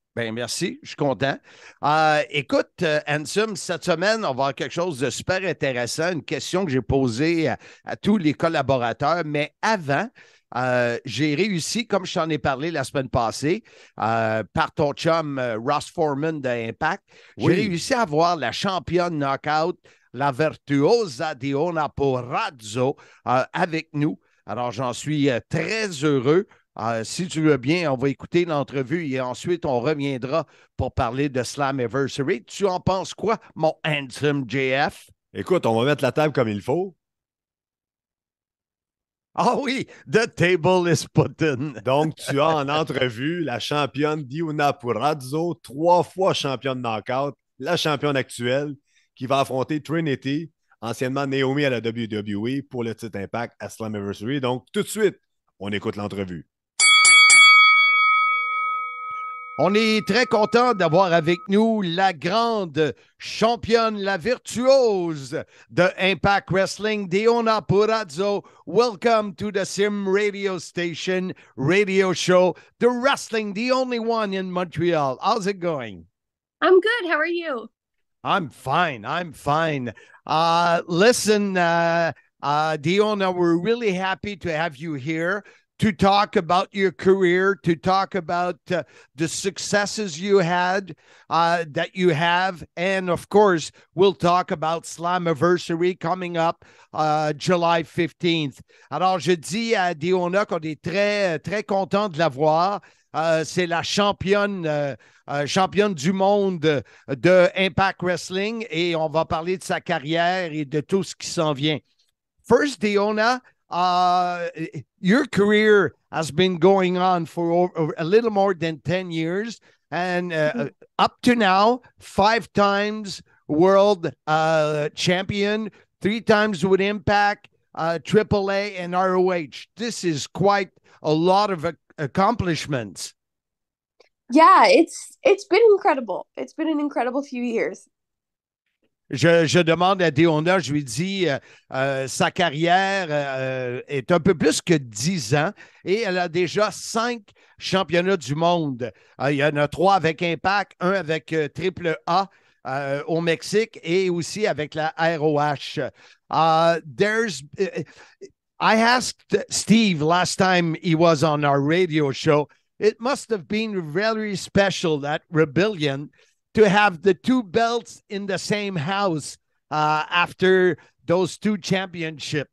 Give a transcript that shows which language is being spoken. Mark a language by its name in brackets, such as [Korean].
[French] Ben merci, je suis content. Écoute, Handsome, cette semaine, on va avoir quelque chose de super intéressant, une question que j'ai posée à tous les collaborateurs, mais avant, j'ai réussi, comme je t'en ai parlé la semaine passée, par ton chum Ross Foreman d'Impact, j'ai réussi à avoir la championne knockout, la virtuosa Diona Purrazzo, avec nous. Alors, j'en suis très heureux. Si tu veux bien, on va écouter l'entrevue et ensuite on reviendra pour parler de Slammiversary. Tu en penses quoi, mon handsome JF? Écoute, on va mettre la table comme il faut. Ah oui, [English] the table is put in. [French] Donc, tu as en entrevue la championne Diona Purrazzo, 3 fois championne knockout, la championne actuelle, qui va affronter Trinity, anciennement Naomi à la WWE, pour le titre Impact à Slammiversary. Donc, tout de suite, on écoute l'entrevue. On est très content d'avoir avec nous la grande championne, la virtuose de Impact Wrestling, Diona Purrazzo. [English] Welcome to the Sim Radio Station, radio show, the wrestling, the only one in Montreal. How's it going? I'm good. How are you? I'm fine. Listen, Diona, we're really happy to have you here to talk about your career, to talk about the successes you had, that you have. And of course, we'll talk about Slammiversary coming up July 15th. [French] Alors, je dis à Diona qu'on est très, très content de la voir. C'est la championne du monde de Impact Wrestling et on va parler de sa carrière et de tout ce qui s'en vient. [English] First, Diona, Your career has been going on for a little more than 10 years. And up to now, 5 times world champion, 3 times with Impact, AAA, and ROH. This is quite a lot of accomplishments. Yeah, it's been incredible. It's been an incredible few years. [French] Je demande à Deonna, je lui dis, sa carrière est un peu plus que 10 ans et elle a déjà 5 championnats du monde. Il y en a 3 avec Impact, 1 avec AAA au Mexique et aussi avec la ROH. [English] I asked Steve last time he was on our radio show, it must have been very special at Rebellion to have the 2 belts in the same house after those 2 championships.